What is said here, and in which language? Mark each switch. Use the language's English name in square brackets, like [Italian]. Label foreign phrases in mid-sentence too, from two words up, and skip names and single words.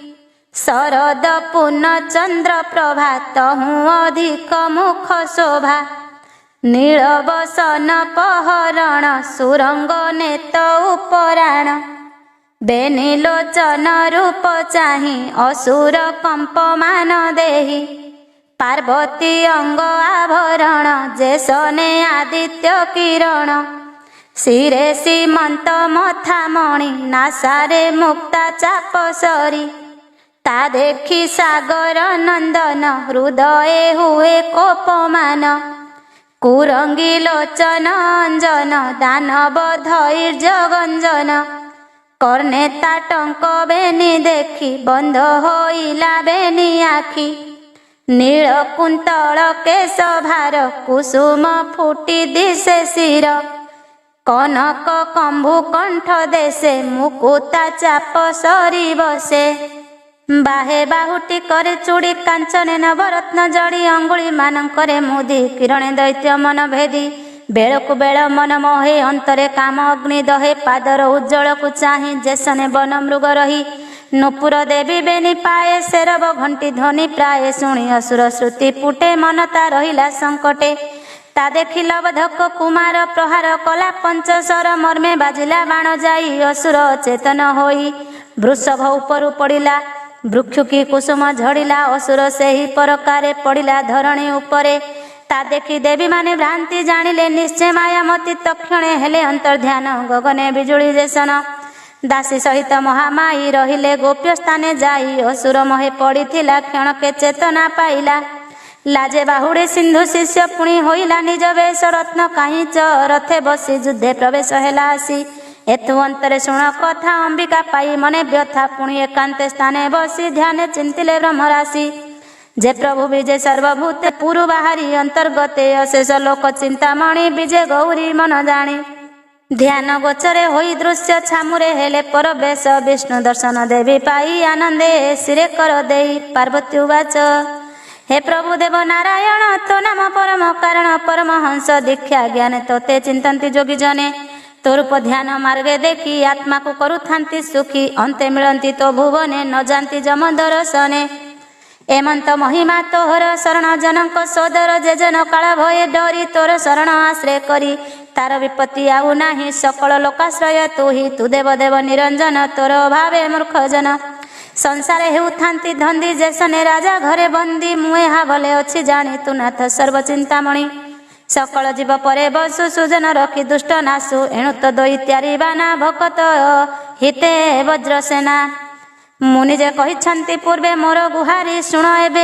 [Odia] ଶରଦ ପୂର୍ଣ୍ଣ ଚନ୍ଦ୍ର ପ୍ରଭା ତହୁଁ ଅଧିକ ମୁଖ ଶୋଭା। ନୀଳବସନ ପହରଣ ସୁରଙ୍ଗ ନେତ ଉପରାଣ। ବେନି ଲୋଚନ ରୂପ ଚାହିଁ ଅସୁର କମ୍ପମାନ ଦେହି। ପାର୍ବତୀ ଅଂଗ ଆଭରଣ ଜେସନେ ଆଦିତ୍ୟ କିରଣ ଶିରେ ସୀମଂତ ମଥା ମଣି ନାସାରେ ମୁକ୍ତା ଚାପ ସରୀ ତା ଦେଖୀ ସାଗର ନଂଦନ ହୃଦୟ ହୁଏ କୋପମାନ କୁରଂଗୀ ଲୋଚନ ଅଂଜନ ଦାନବ ଧୈର୍ୟ ଗଂଜନ କର୍ଣେତା ଟଂକ ବେନୀ ଦେଖୀ ବଂଧ ହୋଇଲା ବେନୀ ଆଖି ନୀଳ କୁଂତଳ କେଶ ଭାର କୁସୁମ ଫୁଟୀ ଦିଶେ ଶିର କନକ କଂଭୁ କଂଠ ଦେଶେ ମୁକୁତା ଚାପ ସରୀ ବସେ ବାହେ ବାହୁଟୀ କରେ ଚୂଡ଼ୀ କାଂଚନେ ନବରତ୍ନ ଜଡ଼ୀ ଅଂଗୁଳୀ ମାନକରେ ମୁଦୀ କିରଣେ ଦୈତ୍ୟ ମନ ଭେଦୀ ବେଳକୁ ବେଳ ମନ ମୋହେ ଅଂତରେ କାମ ଅଗ୍ନି ଦହେ ପାଦର ଉଜ୍ଜ୍ୱଳ କୋ ଚାହୀ ଜେସନେ ବନ ମୃଗ ରହୀ ନୁପୁର ଦେବୀ ବେନୀ ପାଏ ଶେରବ ଘଂଟୀ ଧ୍ୱନି ପ୍ରାୟ ଶୁଣୀ ଅସୁର ଶ୍ରୁତି ପୁଟେ ମନତା ରହିଲା ସଂକଟେ ତା ଦେଖୀ ଲବଧକ କୁମାର ପ୍ରହାର କଲା ପଂଚସର ମର୍ମେ ବାଜିଲା ବାଣ ଜାଈ ଅସୁର ଚେତନ ହୋଈ ବୃଷଭ ଉପରୁ ପଡ଼ିଲା ବୃକ୍ଷୁକୀ କୁସୁମ ଝଡ଼ିଲା ଅସୁର ସେ ହୀ ପରକାରେ ପଡ଼ିଲା ଧରଣୀ ଉପରେ ତା ଦେଖୀ ଦେବୀ ମାନେ ଭ୍ରାଂତି ଜାନିଲେ ନିଶ୍ଚୟ ମାୟାମତୀ ତକ୍ଷଣେ ହେଲେ ଅଂତର୍ଧ୍ୟାନ ଗଗନେ ବିଜୁଳୀ ଜେସନ ଦାସୀ ସହିତ ମହାମାଈ ରହିଲେ ଗୋପ୍ୟ ସ୍ଥାନେ ଜାଈ ଅସୁର ମୋହେ ପଡ଼ିଥିଲା କ୍ଷଣକେ ଚେତନା ପାଇଲା ଲାଜେ ବାହୁଡ଼େ ସିଂଧୁ ଶିଷ୍ୟ ପୁଣୀ ହୋଇଲା ନିଜ ବେଶ ରତ୍ନ କାହୀଚ ରଥେ ବସୀ ଯୁଦ୍ଧେ ପ୍ରବେଶ ହେଲା ଆସୀ ଏତୁ ଅଂତରେ ଶୁଣ କଥା ଅଂବିକା ପାଈ ମନେ ବ୍ୟଥା ପୁଣୀ ଏକାଂତେ ସ୍ଥାନେ ବସୀ ଧ୍ୟାନେ ଚିଂତିଲେ ବ୍ରହ୍ମରାଶି ଜେ ପ୍ରଭୁ ବିଜୟ ସର୍ବଭୂତେ ପୁରୁ ବାହାରୀ ଅଂତର୍ଗତେ ଅଶେଷ ଲୋକ ଚିଂତାମଣି ବିଜୟ ଗୌରୀ ମନ ଜାଣୀ ଧ୍ୟାନ ଗୋଚରେ ହୋଈ ଦୃଶ୍ୟ ଛାମୁରେ ହେଲେ ପରବେଶ ବିଷ୍ଣୁ ଦର୍ଶନ ଦେବୀ ପାଈ ଆନଂଦେ ସିରେ କର ଦେଈ ପାର୍ବତୀ ଉବାଚ ହେ ପ୍ରଭୁ ଦେବ ନାରାୟଣ ତୋ ନାମ ପରମ କାରଣ ପରମହଂସ ଦୀକ୍ଷା ଜ୍ଞାନ ତୋତେ ଚିଂତନ୍ତି ଜୋଗୀ ଜନେ ତୋ ରୂପ ଧ୍ୟାନ ମାର୍ଗେ ଦେଖୀ ଆତ୍ମା କୋ କରୁଥାଂତି ସୁଖୀ ଅଂତେ ମିଳଂତୀ ତୋ ଭୁବନେ ନ ଜାନତୀ ଜମ ଦର୍ଶନେ ଏମଂତ ମହିମା ତୋହର ଶରଣ ଜନକ ସୋଦର ଜେ ଜନ କାଳ ଭୟେ ଡରୀ ତୋର ଶରଣ ଆଶ୍ରୟ କରୀ ତାର ବିପତ୍ତି ଆଉ ନାହୀ ସକଳ ଲୋକାଶ୍ରୟ ତୂ ହୀ ତୂ ଦେବ ଦେବ ନିରଂଜନ ତୋର ଅଭାବେ ମୂର୍ଖ ଜନ ସଂସାରେ ହେଉଥାଂତି ଧଂଦୀ ଜେସନେ ରାଜା ଘରେ ବଂଦୀ ମୁଏ ହା ଭଲେ ଅଛି ଜାନୀ ତୂ ନାଥ ସର୍ବଚିଂତାମଣି ସକଳ ଜୀବ ପରେ ବସୁ ସୁଜନ ରଖୀ ଦୁଷ୍ଟ ନାସୁ ଏଣୁ ତୋ ଦଈ ତ୍ୟାରୀ ବାନା ଭକତ ହିତେ ବଜ୍ରସେନା ମୁନି ଜେ କହିଛନ୍ତି ପୂର୍ବେ ମୋର ଗୁହାରୀ ଶୁଣ ଏବେ